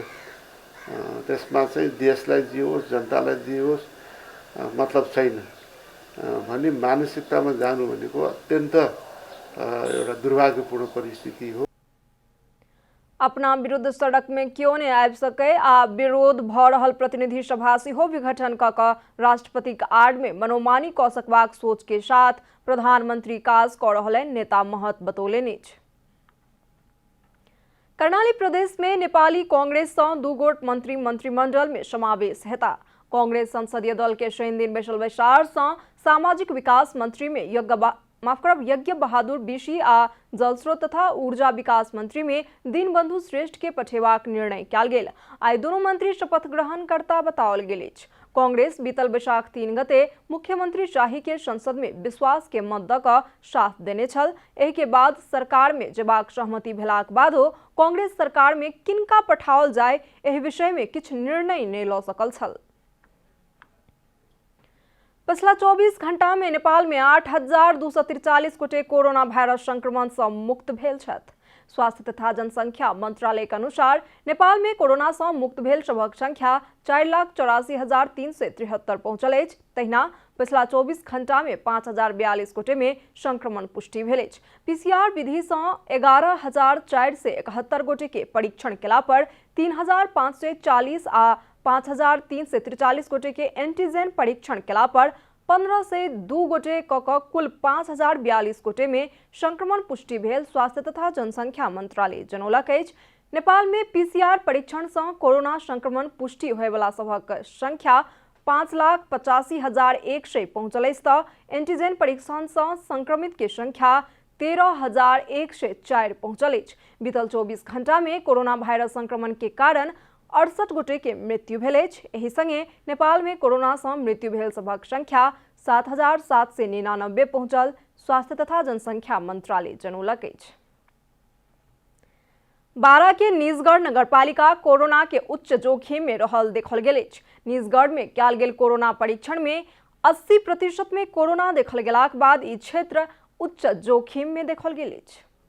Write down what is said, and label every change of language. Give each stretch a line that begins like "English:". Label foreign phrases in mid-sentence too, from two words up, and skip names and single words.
Nepali: त्यसमा चाहिँ देशलाई जे होस् जनतालाई जे होस् मतलब छैन भन्ने मानसिकतामा जानु भनेको अत्यन्त एउटा दुर्भाग्यपूर्ण परिस्थिति हो।
Maithili: अपना विरुद्ध सड़क में क्यों नहीं आबि सके आ विरोध भ रहल प्रतिनिधि सभा सेहो विघटन क राष्ट्रपति के आड़ में मनोमानी क सकबाक सोच के साथ प्रधानमंत्री काज क रहलनि नेता महत बतौलनि। कर्णाली प्रदेश में नेपाली कांग्रेस से 2 गोट मंत्री मंत्रिमंडल में समावेश हेता। कांग्रेस संसदीय दल के शैनदिन बैसल बैसार से सामाजिक विकास मंत्री में यज्ञ बहादुर बिशी आ जलस्रोत तथा ऊर्जा विकास मंत्री में दीनबंधु श्रेष्ठ के पठेबाक निर्णय कयल गेल। आइ दोनों मंत्री शपथ ग्रहण करता बताओल गेल अछि। कांग्रेस बीतल बैशाख 3 गते मुख्यमंत्री शाही के संसद में विश्वास के मत द क साथ देने छल। एहि के बाद सरकार में जेबाक सहमति भेलाक बादो कांग्रेस सरकार में किनका पठाओल जाय एहि विषय में किछ निर्णय नहीं ल सकल छल। पिछला 24 घंटा में नेपाल में 8,243 गोटे कोरोना वायरस संक्रमण से मुक्त भेल छथि। स्वास्थ्य तथा जनसंख्या मंत्रालय के अनुसार नेपाल में कोरोना से मुक्त भेल सभक संख्या 4,84,373 पहुंचल अछि। तहिना पिछला 24 घंटा में 5,042 गोटे में संक्रमण पुष्टि भेल अछि। पीसीआर विधि से 11,471 गोटे के परीक्षण केला पर 3,540 आ 5,343 गोटे के एंटीजन परीक्षण केला पर 1502 गोटे कुल 5,042 गोटे में संक्रमण पुष्टि भेल स्वास्थ्य तथा जनसंख्या मंत्रालय जनौलक अछि। नेपाल में पीसीआर परीक्षण से कोरोना संक्रमण पुष्टि होय वाला सभक संख्या 5,85,100 पहुंचल अछि त एंटीजन परीक्षण से संक्रमित के संख्या 13,104 पहुंचल अछि। बीतल 24 घंटा में कोरोना वायरस संक्रमण के कारण 68 गोटे के मृत्यु भेल अछि। एहि संगे नेपाल में कोरोना से मृत्यु भेल सभक संख्या 7,799 पहुंचल स्वास्थ्य तथा जनसंख्या मंत्रालय जनौलक अछि। बारा के निजगढ़ नगरपालिका कोरोना के उच्च जोखिम में रहल देखल गेल अछि। निजगढ़ में कयल गेल कोरोना परीक्षण में 80% में कोरोना देखल गेलाक बाद ई क्षेत्र उच्च जोखिम में देखल गेल अछि।